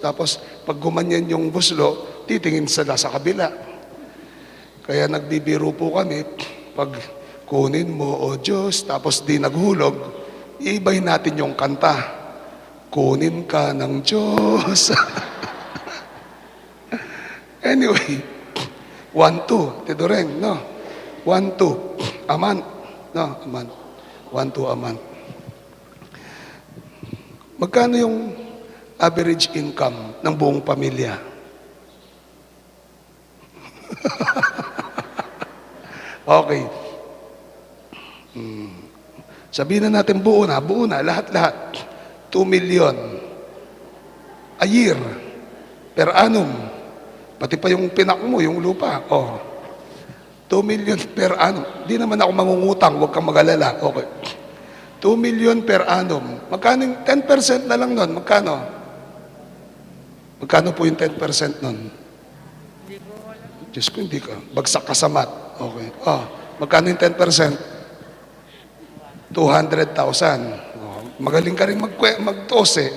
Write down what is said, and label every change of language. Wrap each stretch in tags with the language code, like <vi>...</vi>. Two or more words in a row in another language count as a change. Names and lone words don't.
<tl>Tapos, pag gumanyan yung buslo, titingin sila sa kabila. Kaya nagbibiro po kami, pag kunin mo, O Diyos, tapos di naghulog, iibahin natin yung kanta. Kunin ka ng Diyos. Anyway, 1, 2, Tidoreng, no?</tl> <en>1, 2, a month. No, a month. 1, 2 a month.</en> <tl>Magkano yung average income ng buong pamilya? Okay. Sabihin na natin buo na, lahat-lahat.</tl> <en>2 million a year per annum.</en> <tl>Pati pa yung pinak mo, yung lupa.</tl> <en>2 million per annum.</en> <tl>Di naman ako mangungutang, huwag kang mag-alala.</tl> <en>Okay. 2 million per annum.</en> <tl>Magkano yung 10% na lang nun? Magkano? Magkano po yung 10% nun? Diyos ko, hindi ka. Bagsak ka sa math. Okay. Magkano yung 10%? 200,000. Magaling ka rin mag-tose.</tl>